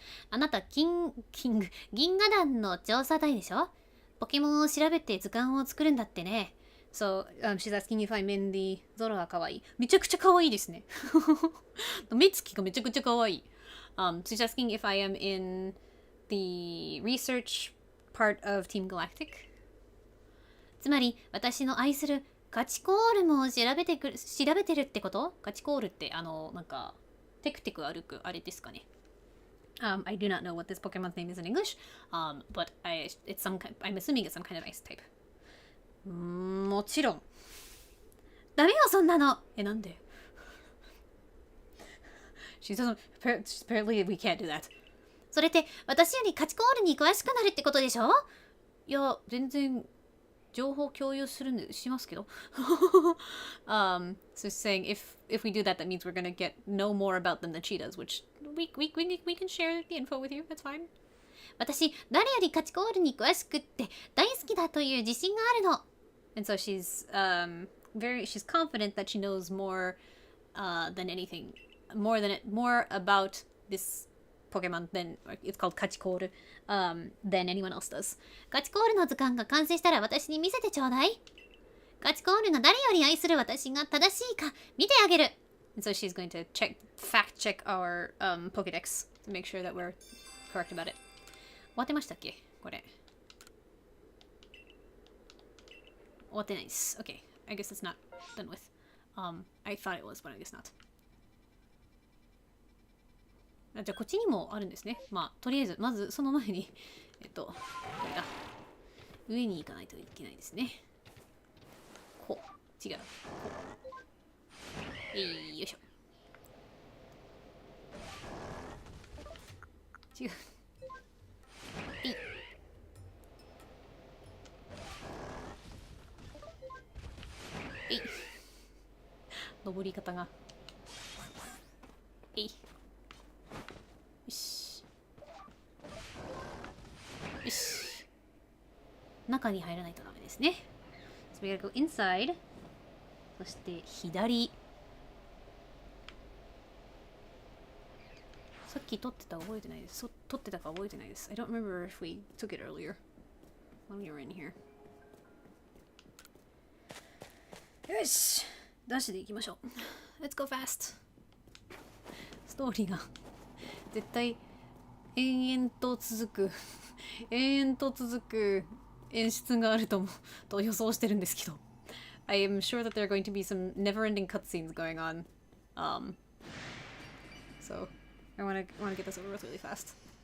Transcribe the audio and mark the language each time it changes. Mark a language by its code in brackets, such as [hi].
[ja] あなた、銀河団の調査隊でしょ？ポケモンを調べて図鑑を作るんだってね。 [en] So, she's asking if I'm in the [ja] ゾロがかわいい。めちゃくちゃかわいいですね。目つきがめちゃくちゃかわいい。 [en] She's asking if I am in the research part of Team Galactic. [ja] つまり、私の愛するガチコールも調べてるってこと？ガチコールってなんかテクテク歩くあれですかね。 [en] I do not know what this Pokemon's name is in English, but I'm assuming it's some kind of ice type. [ja] もちろん。ダメよ、そんなの。なんで？ [en] She doesn't. Apparently, we can't do that. [ja] それって、私よりガチコールに詳しくなるってことでしょ？いや、全然。情報共有しますけど。 [en] So saying if we do that, that means we're gonna know more about them than she does, which we can share the info with you. That's fine. [ja] 私、誰よりガチコールに詳しくって大好きだという自信があるの。 [en] And so she's she's confident that she knows more than anything, more about this Pokemon than it's called ガチコールthan anyone else does. [ja] ガチコールの図鑑が完成したら私に見せてちょうだい。ガチコールが誰より愛する私が正しいか見てあげる。 [en] And so she's going to fact check our Pokédex to make sure that we're correct about it. [ja] 終わってましたっけこれ。終わってないです。Okay. [en] I guess it's not done with. I thought it was, but I guess not. [ja] あ、じゃあこっちにもあるんですね。まあとりあえずまずその前にこれだ、上に行かないといけないですね。こう違う、こう、よいしょ。違う、登り方がよしよし、中に入らないとダメですね。 [en] So we gotta go inside。 [ja] そして左、さっき撮ってたか覚えてないです。撮ってたか覚えてないです。 [en] I don't remember if we took it earlier when we were in here。 [ja] よし、ダッシュで行きましょう。 [en] Let's go fast。 [ja] ストーリーが絶対延々と続く延々と続く演出があると予想してるんですけど、 [en] I am sure that there are going to be some never-ending cutscenes going on. So I want to get this over with really fast.